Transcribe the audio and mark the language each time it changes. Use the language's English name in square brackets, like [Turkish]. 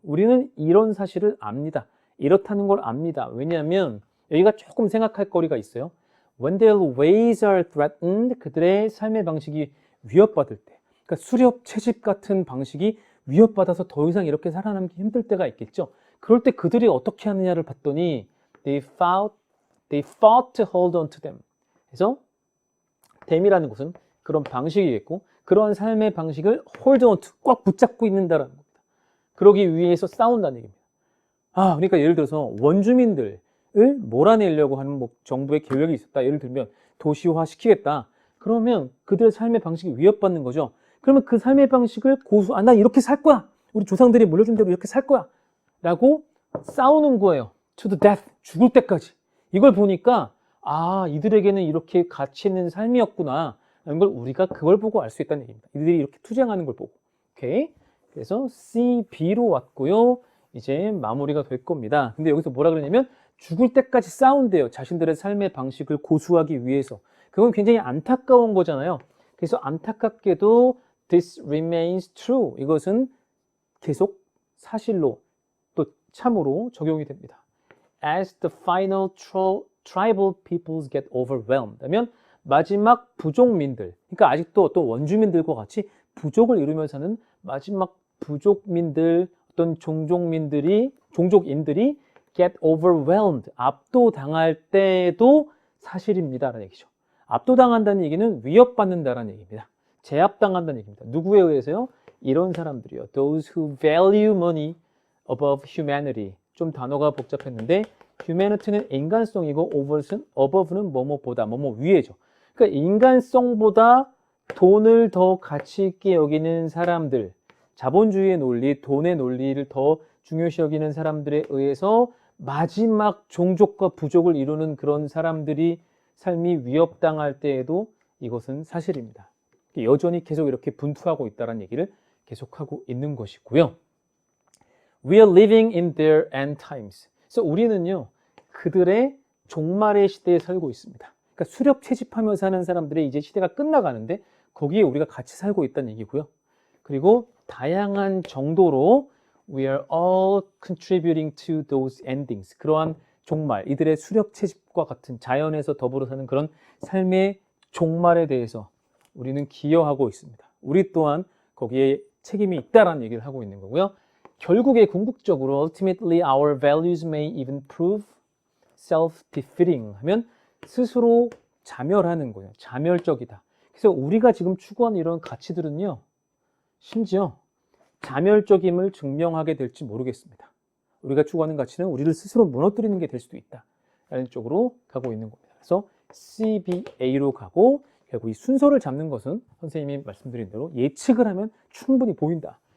[Korean] 우리는 이런 사실을 압니다. 이렇다는 걸 압니다. 왜냐하면 여기가 조금 생각할 거리가 있어요. [English] When their ways are threatened, [Korean] 그들의 삶의 방식이 위협받을 때, 그러니까 수렵 채집 같은 방식이 위협받아서 더 이상 이렇게 살아남기 힘들 때가 있겠죠. 그럴 때 그들이 어떻게 하느냐를 봤더니 [English] they fought to hold on to them. [Korean] 그래서 them이라는 것은 그런 방식이겠고 그러한 삶의 방식을 [English] hold on to, [Korean] 꽉 붙잡고 있는다라는 겁니다. 그러기 위해서 싸운다는 얘기입니다. 그러니까 예를 들어서 원주민들, 몰아내려고 하는 뭐 정부의 계획이 있었다. 예를 들면 도시화 시키겠다. 그러면 그들의 삶의 방식이 위협받는 거죠. 그러면 그 삶의 방식을 난 이렇게 살 거야. 우리 조상들이 물려준 대로 이렇게 살 거야. 라고 싸우는 거예요. [English] To the death. [Korean] 죽을 때까지. 이걸 보니까 이들에게는 이렇게 가치 있는 삶이었구나. 라는 걸 우리가 그걸 보고 알 수 있다는 얘기입니다. 이들이 이렇게 투쟁하는 걸 보고. 오케이. 그래서 C, B로 왔고요. 이제 마무리가 될 겁니다. 근데 여기서 뭐라 그러냐면 죽을 때까지 싸운대요. 자신들의 삶의 방식을 고수하기 위해서. 그건 굉장히 안타까운 거잖아요. 그래서 안타깝게도 [English] this remains true. [Korean] 이것은 계속 사실로 또 참으로 적용이 됩니다. [English] As the final tribal peoples get overwhelmed. [Korean] 하면 마지막 부족민들, 그러니까 아직도 어떤 원주민들과 같이 부족을 이루며 사는 마지막 부족민들, 어떤 종족인들이 [English] get overwhelmed, [Korean] 압도당할 때도 사실입니다라는 얘기죠. 압도당한다는 얘기는 위협받는다라는 얘기입니다. 제압당한다는 얘기입니다. 누구에 의해서요? 이런 사람들이요. [English] Those who value money above humanity. [Korean] 좀 단어가 복잡했는데 humanity는 인간성이고 above는 뭐뭐보다, 뭐뭐 위에죠. 그러니까 인간성보다 돈을 더 가치 있게 여기는 사람들, 자본주의의 논리, 돈의 논리를 더 중요시 여기는 사람들에 의해서 마지막 종족과 부족을 이루는 그런 사람들이 삶이 위협당할 때에도 이것은 사실입니다. 여전히 계속 이렇게 분투하고 있다는 얘기를 계속하고 있는 것이고요. [English] We are living in their end times. [Korean] 그래서 우리는요, 그들의 종말의 시대에 살고 있습니다. 그러니까 수렵 채집하며 사는 사람들의 이제 시대가 끝나가는데 거기에 우리가 같이 살고 있다는 얘기고요. 그리고 다양한 정도로 [English] we are all contributing to those endings. [Korean] 그러한 종말, 이들의 수렵 채집과 같은 자연에서 더불어 사는 그런 삶의 종말에 대해서 우리는 기여하고 있습니다. 우리 또한 거기에 책임이 있다라는 얘기를 하고 있는 거고요. 결국에 궁극적으로 [English] ultimately our values may even prove self-defeating [Korean] 하면 스스로 자멸하는 거예요. 자멸적이다. 그래서 우리가 지금 추구하는 이런 가치들은요, 심지어 자멸적임을 증명하게 될지 모르겠습니다. 우리가 추구하는 가치는 우리를 스스로 무너뜨리는 게 될 수도 있다 라는 쪽으로 가고 있는 겁니다. 그래서 CBA로 가고 결국 이 순서를 잡는 것은 선생님이 말씀드린 대로 예측을 하면 충분히 보인다.